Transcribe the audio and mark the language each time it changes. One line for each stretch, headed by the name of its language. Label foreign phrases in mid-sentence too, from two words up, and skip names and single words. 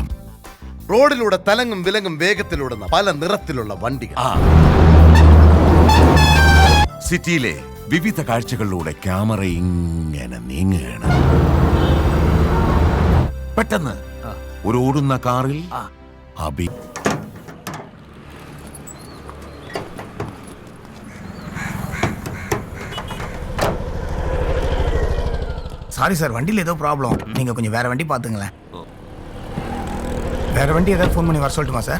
Malayalam: റോഡിലൂടെ തലങ്ങും വിലങ്ങും വേഗത്തിലൂടുന്ന പല നിറത്തിലുള്ള വണ്ടികൾ. സിറ്റിയിലെ വിവിധ കാഴ്ചകളിലൂടെ ക്യാമറ ഇങ്ങനെ നീങ്ങുകയാണ്. പെട്ടെന്ന് ഒരു ഓടുന്ന കാറിൽ അബി
Tamil: சாரி சார், வண்டியில் ஏதோ ப்ராப்ளம். நீங்கள் கொஞ்சம் வேறு வண்டி பார்த்துங்களேன். வேறு வண்டி ஏதாவது ஃபோன் பண்ணி வர சொல்லட்டுமா சார்?